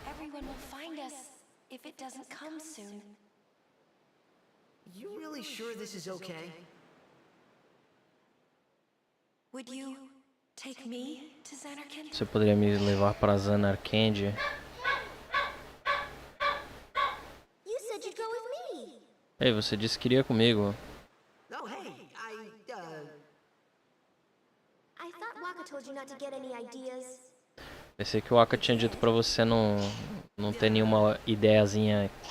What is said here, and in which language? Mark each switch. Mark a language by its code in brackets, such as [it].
[en] Everyone will find us if it doesn't come soon. You really sure this is okay? Would you take me to Zanarkand? [pt] Você poderia me levar para Zanarkand? [en] You said you'd go with me. [pt] Ei, você disse que iria comigo. [en] Oh, hey, I thought Waka told you not to get any ideas. [pt] Pensei que o Aka tinha dito pra você não ter nenhuma ideiazinha.